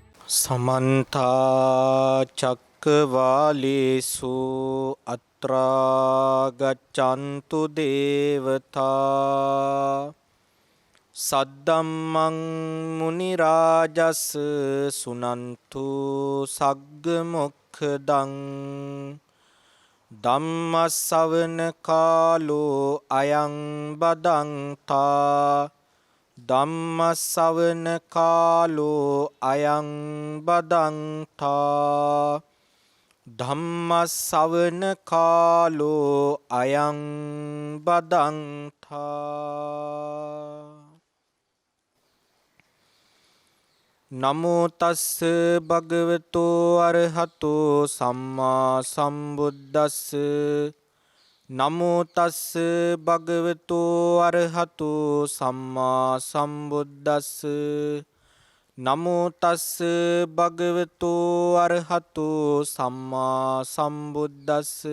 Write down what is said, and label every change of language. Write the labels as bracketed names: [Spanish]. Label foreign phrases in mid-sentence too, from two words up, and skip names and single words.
[Pali] समन्ता चक्रवालेषु अत्रा गच्छन्तु देवता सद्धम्मं मुनिराजस् सुनन्तु सग्गमुखदं धम्मश्रवण कालो अयं बदन्ता ධම්මස්සවන කාලෝ අයං බදන්තා ධම්මස්සවන කාලෝ අයං බදන්තා නමෝ තස්ස භගවතෝ අරහතෝ සම්මා සම්බුද්දස්ස නමෝ තස්ස භගවතෝ අරහතෝ සම්මා සම්බුද්දස්ස නමෝ තස්ස භගවතෝ අරහතෝ සම්මා සම්බුද්දස්ස